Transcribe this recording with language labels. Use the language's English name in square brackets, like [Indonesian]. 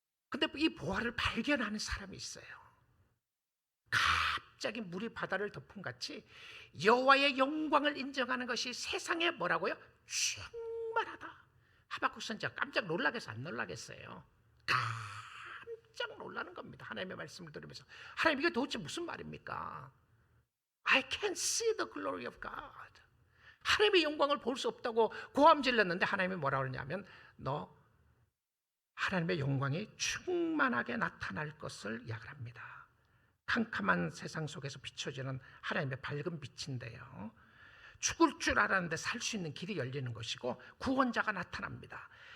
[Korean] 근데 이 보화를 발견하는 사람이 있어요. 갑자기 물이 바다를 덮은 같이 여호와의 영광을 인정하는 것이 세상에 뭐라고요? 충만하다. 하박국 선지자 깜짝 놀라겠어, 안 놀라겠어요? 깜짝 놀라는 겁니다. 하나님의 말씀을 들으면서, 하나님 이게 도대체 무슨 말입니까? [English] I can't see the glory of God. [Korean] 하나님의 영광을 볼 수 없다고 고함 질렀는데 하나님이 뭐라고 그러냐면, 너 하나님의 영광이 충만하게 나타날 것을 야기합니다. 캄캄한 세상 속에서 비춰지는 하나님의 밝은 빛인데요, 죽을 줄 알았는데 살 수 있는 길이 열리는 것이고 구원자가 나타납니다.